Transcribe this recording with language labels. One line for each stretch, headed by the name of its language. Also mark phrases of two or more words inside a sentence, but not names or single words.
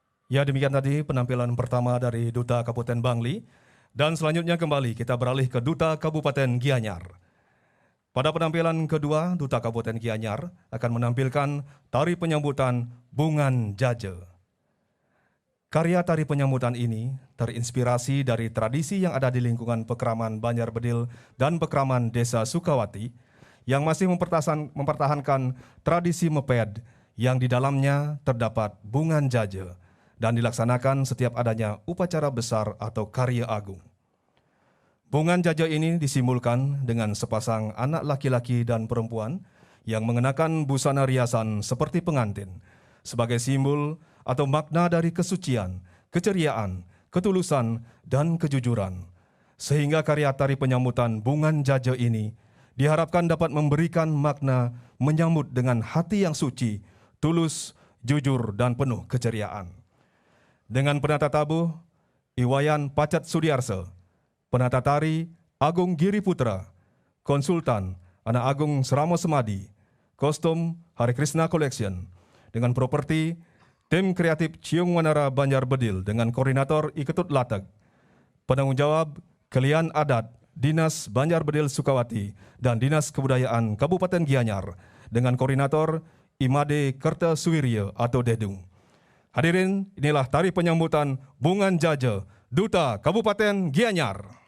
Indonesian: Ya, demikian tadi penampilan pertama dari Duta Kabupaten Bangli. Dan selanjutnya kembali kita beralih ke Duta Kabupaten Gianyar. Pada penampilan kedua, Duta Kabupaten Gianyar akan menampilkan tari penyambutan Bungan Jaje. Karya tari penyambutan ini terinspirasi dari tradisi yang ada di lingkungan Pekraman Banjar Bedil dan Pekraman Desa Sukawati yang masih mempertahankan tradisi meped yang di dalamnya terdapat Bungan Jaje dan dilaksanakan setiap adanya upacara besar atau karya agung. Bungan Jaje ini disimbolkan dengan sepasang anak laki-laki dan perempuan yang mengenakan busana riasan seperti pengantin sebagai simbol atau makna dari kesucian, keceriaan, ketulusan, dan kejujuran. Sehingga karya tari penyambutan Bungan Jaje ini diharapkan dapat memberikan makna menyambut dengan hati yang suci, tulus, jujur, dan penuh keceriaan. Dengan penata tabuh, Iwayan Pacat Sudiarse, penata tari Agung Giri Putra, konsultan Anak Agung Seramo Semadi, kostum Hari Krishna Collection, dengan properti tim kreatif Ciung Wanara Banjar Bedil dengan koordinator Iketut Latek, penanggung jawab Kelian Adat Dinas Banjar Bedil Sukawati dan Dinas Kebudayaan Kabupaten Gianyar dengan koordinator Imade Kerta Suwirya atau Dedung. Hadirin, inilah tari penyambutan Bungan Jaje, Duta Kabupaten Gianyar.